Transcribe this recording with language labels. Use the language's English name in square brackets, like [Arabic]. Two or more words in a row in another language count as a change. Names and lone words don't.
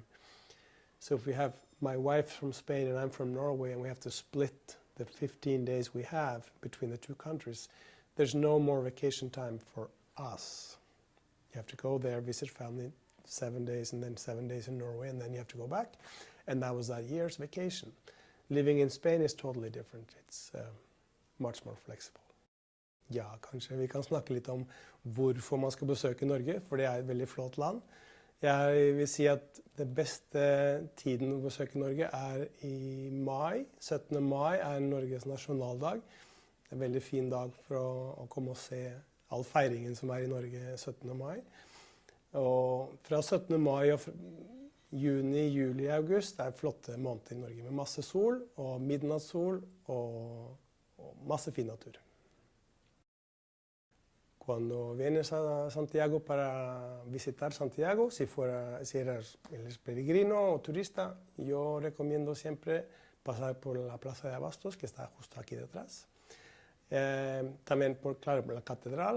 [English] So if we have my wife from Spain and I'm from Norway, and we have to split the 15 days we have between the two countries, there's no more vacation time for us. You have to go there, visit family 7 days, and then 7 days in Norway, and then you have to go back. And that was that year's vacation. Living in Spain is totally different. It's much more flexible. [Norwegian] Ja, kanskje vi kan snakke litt om hvorfor man skal besøke Norge, for det er et veldig flott land. Jeg vil si at det beste tiden å besøke Norge er i mai. 17. mai er Norges nasjonaldag. Det er en veldig fin dag for å komme og se all feiringen som er i Norge 17. mai. Og fra 17. mai og juni, juli, august er flotte måneder i Norge med masse sol og midnattssol og masse fin natur. [Spanish] Cuando vienes a Santiago para visitar Santiago, si eres peregrino o turista, yo recomiendo siempre pasar por la Plaza de Abastos, que está justo aquí detrás. También por la catedral.